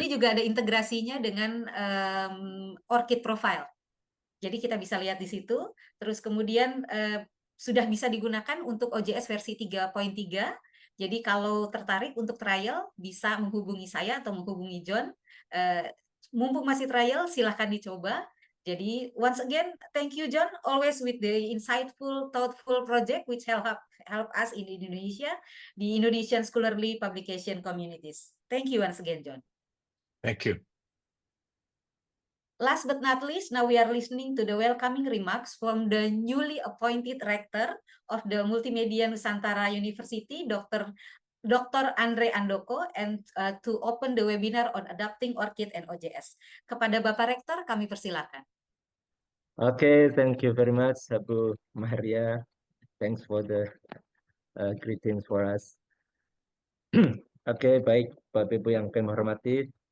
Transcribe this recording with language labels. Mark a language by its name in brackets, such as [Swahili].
[Indonesian] sini juga ada integrasinya dengan ORCID profile. Jadi kita bisa lihat di situ. Terus kemudian sudah bisa digunakan untuk OJS versi 3.3. Jadi kalau tertarik untuk trial bisa menghubungi saya atau menghubungi John. Mumpung masih trial, silahkan dicoba. [English] Jadi once again, thank you John, always with the insightful, thoughtful project which help us in Indonesia, the Indonesian scholarly publication communities. Thank you once again, John. Thank you. Last but not least, now we are listening to the welcoming remarks from the newly appointed rector of the Multimedia Nusantara University, Dr. Andre Andoko, and to open the webinar on adopting ORCID and OJS. [Indonesian] Kepada Bapak Rektor, kami persilakan. [English] Okay, thank you very much, Bu Maria. Thanks for the greetings for us. [Indonesian] Oke, baik Bapak Ibu yang kami hormati.